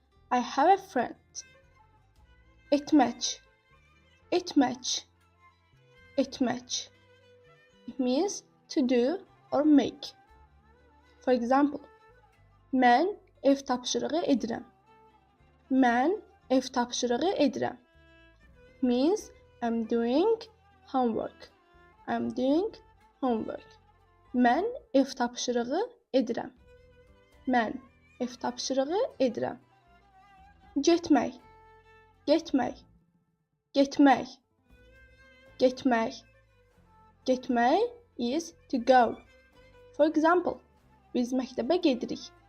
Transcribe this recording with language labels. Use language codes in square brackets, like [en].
[en] I have a friend. [az] Etmək, etmək, etmək. [en] It means to do or make. For example, [az] mən ev tapşırığı edirəm. Mən ev tapşırığı edirəm. [en] It means I'm doing homework. I'm doing homework. [az] Mən ev tapşırığı edirəm. Mən ev tapşırığı edirəm. Getmək, getmək, getmək, getmək. [en] Getmək is to go. For example, [az] biz məktəbə gedirik.